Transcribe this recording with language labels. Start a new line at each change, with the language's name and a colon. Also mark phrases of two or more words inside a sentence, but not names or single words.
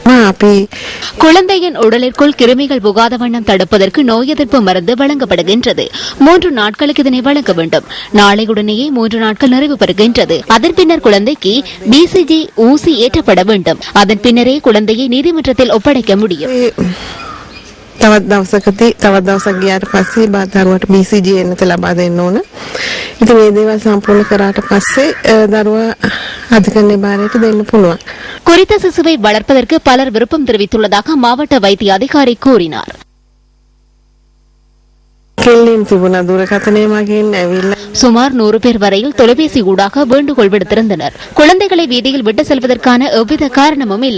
Tamil: குழந்தையின் உடலிற்குள் கிருமிகள் புகாத வண்ணம் தடுப்பதற்கு நோய் எதிர்ப்பு மருந்து வழங்கப்படுகின்றது. 3 நாட்களுக்கு இதனை வழங்க வேண்டும். நாளையுடனேயே 3 நாட்கள் நிறைவு பெறுகின்றது. அதன் பின்னர் குழந்தை BCG ஊசி ஏற்றப்பட வேண்டும். அதன் பின்னரே குழந்தையை நீதிமன்றத்தில் ஒப்படைக்க முடியும்.
Sinhala: තවත් දවසක් ගියාට පස්සේ දරුවට BCG එන්නත ලබා දෙන්න ඕන. ඉතින් මේ දේවල් සම්පූර්ණ කරාට පස්සේ දරුවා අධිකරණ භාරයට දෙන්න පුළුවන්.
Tamil: குறித்த சிசுவை வளர்ப்பதற்கு பலர் விருப்பம் தெரிவித்துள்ளதாக மாவட்ட வைத்திய அதிகாரி கூறினார். சுமார் 100 பேர் வரையில் தொலைபேசி ஊடாக வேண்டுகோள் விடுத்திருந்தனர். குழந்தைகளை வீதியில் விட்டு செல்வதற்கான எவ்வித காரணமும் இல்லை.